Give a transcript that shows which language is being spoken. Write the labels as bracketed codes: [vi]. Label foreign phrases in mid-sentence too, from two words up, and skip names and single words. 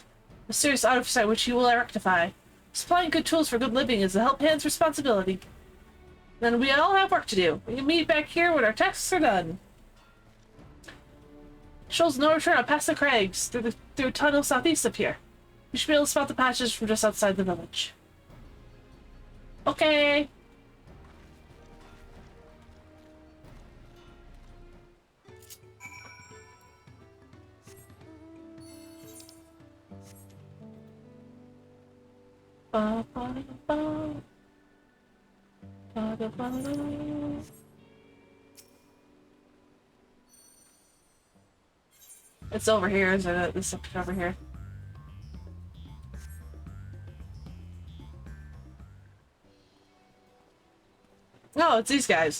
[en] A serious oversight which he will rectify. Supplying good tools for good living is the help hand's responsibility. Then we all have work to do. We can meet back here when our tasks are done. Shoals no return up past the crags, through a tunnel southeast of here. We should be able to spot the patches from just outside the village. Okay. Ba, ba, ba. Ba, ba, ba, ba. It's over here, isn't it? This is over here. No, it's these guys.